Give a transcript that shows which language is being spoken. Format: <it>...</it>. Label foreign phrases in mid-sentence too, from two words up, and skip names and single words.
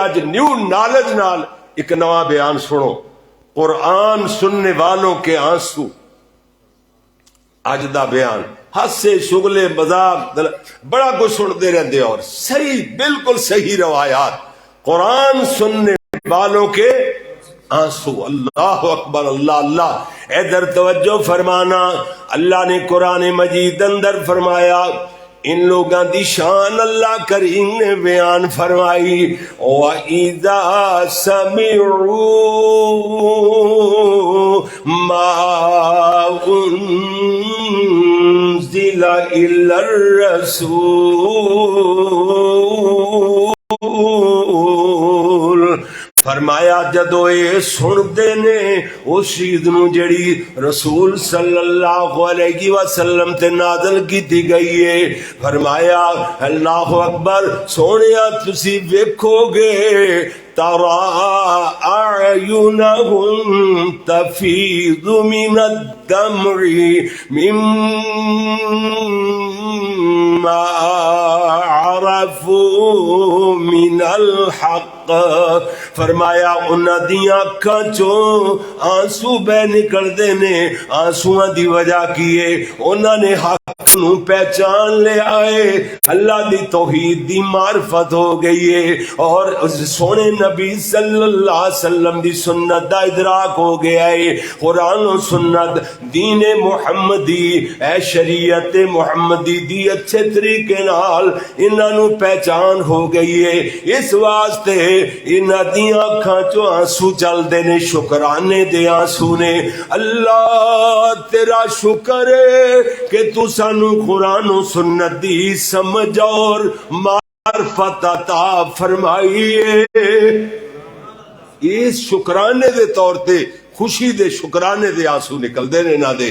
<pa>آج نیو نالج نال ایک نواں بیان سنو،</pa> <ur>قرآن سننے والوں کے آنسو،</ur> <pa>آج دا بیان ہنسے شغلے مذاق بڑا کچھ سنتے رہتے اور صحیح بالکل صحیح روایات،</pa> <ur>قرآن سننے والوں کے آنسو۔</ur> <ar>اللہ اکبر،</ar> <pa>اللہ اللہ۔ ادھر توجہ فرمانا، اللہ نے قرآن مجید اندر فرمایا ان لوگاں دی شان اللہ کریم نے بیان فرمائی،</pa> <ar>وَإِذَا سَمِعُوا مَا أُنزِلَ إِلَى الرَّسُولِ،</ar> <pa>فرمایا جدو اے سن دے نے اس چیز نو جڑی رسول</pa> <ar>صلی اللہ علیہ وسلم</ar> <pa>تے نازل کی گئی ہے، فرمایا</pa> <ar>اللہ اکبر،</ar> <pa>سونیا تسی ویکھو گے</pa> <ar>ترى أعينهم تفيض من الدمع مما عرفوا من الحق</ar> <pa>فرمایا انہاں دیاں اکھاں چوں آنسو بہ نکلدے نے. آنسواں دی وجہ کی ہے؟ انہاں نے حق نو پہچان لے آئے, اللہ دی توحید دی معرفت ہو گئی ہے, اور اس سونے نبی</pa> <ar>صلی اللہ علیہ وسلم</ar> <pa>دی سنت دا ادراک ہو گیا ہے. قرآن و سنت دین محمدی اے شریعت محمدی دی اچھے طریقے نال انہاں نو پہچان ہو گئی ہے. اس واسطے انہاں دیاں اکھاں چوں آنسو چلدے نے, شکرانے دے آنسو نے. اللہ تیرا شکر ہے کہ تو سانو قرآن و سنت دی سمجھ اور معرفت عطا فرمائی ہے. اس شکرانے دے طور تے خوشی دے شکرانے دے آنسو نکل دے نہ دے.</pa>